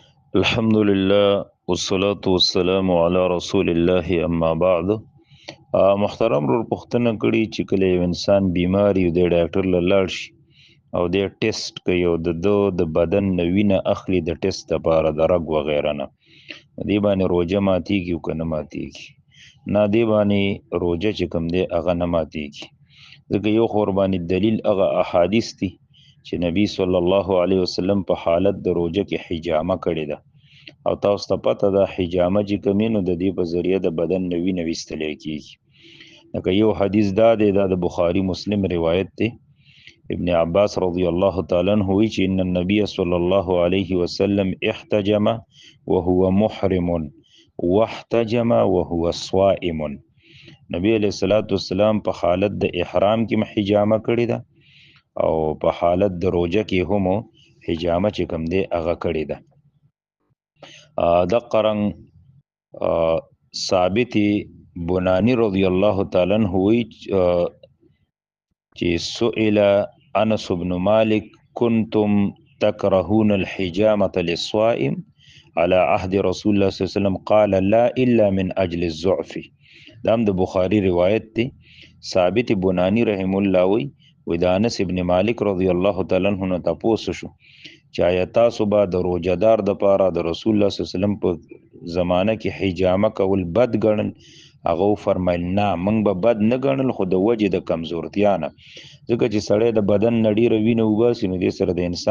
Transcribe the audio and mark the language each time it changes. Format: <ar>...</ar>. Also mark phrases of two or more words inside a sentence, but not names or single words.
<ar>الحمد لله والصلاة والسلام على رسول الله اما بعد.</ar> <ps>محترم رور پختنه کړي چې کله یو انسان بیماری د ډاکټر له لاړ شي او د ټیسټ کوي او د بدن نوینه اخلي د ټیسټ لپاره د رګ وغیرہ نه دی باندې روزه ماتيږي او کنه ماتيږي نه دی باندې روزه چې کوم دی هغه نه ماتيږي ځکه یو قرباني دلیل هغه احادیث دي چې نبی</ps> <ar>صلی الله علیه وسلم</ar> <ps>په حالت د روزه کې حجامه کړې ده او تاسو ته پته ده حجامه چې کمینو د دې په ذریعه د بدن نوی ویستل کیږي لکه یو حدیث دا دی دا د بخاری مسلم روایت دی ابن عباس</ps> <ar>رضی الله تعالی عنہ</ar> <ps>وی چې</ps> <ar>ان النبي صلی الله علیه وسلم احتجم وهو محرم واحتجم وهو صائم.</ar> <ps>نبی</ps> <ar>علیہ الصلوۃ والسلام</ar> <ps>په حالت د احرام کې حجامه کړې ده او په حالت د روزه کې هم حجامه چې کوم دی هغه کړې ده.</ps> <ar>د قرن ثابت بنانی رضی الله تعالی عنہ</ar> <ps>وی چې</ps> <ar>سئل انس بن مالک کنتم تکرهون الحجامه للصائم على عهد رسول الله صلی الله علیه وسلم قال لا الا من اجل الضعف.</ar> <ps>دا د بخاری روایت دی. ثابت بنانی رحم الله وی د انس ابن مالک</ps> <ar>رضی الله تعالی عنہ</ar> <ps>نه تاسو شو چې آیتا صبح د روزدار د پاره د رسول الله</ps> <ar>صلی الله علیه وسلم</ar> <ps>په زمانه کې حجامه کول بد ګڼل. هغه فرمایل نه موږ به بد نه ګڼل خو د وجه د کمزورتیا نه ځکه چې سړی د بدن نډی روینه وباسي نو د سره د انسان</ps>